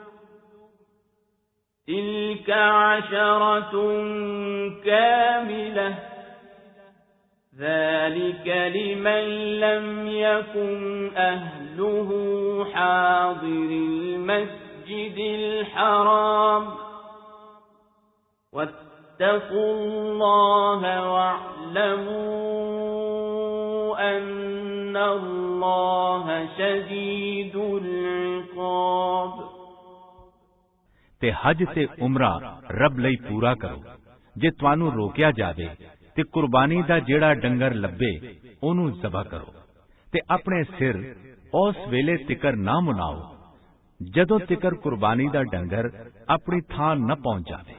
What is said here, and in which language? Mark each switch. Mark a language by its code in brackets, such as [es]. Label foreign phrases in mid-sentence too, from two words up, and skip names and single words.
[ar] تلك 10 كاملة ذلك لمن لم يكن أهله حاضر المسجد الحرام واتقوا الله واعلموا أن الله شديد العقاب [pa] تے حج تے عمرہ رب لئی پورا کرو. جے تہانوں روکیا جاوے تے قربانی دا جہڑا ڈنگر لبھے اونوں ذبح کرو تے اپنے سر اس ویلے تک نہ مناؤ جدوں تک قربانی دا ڈنگر اپنی تھاں نہ پہنچ جاوے.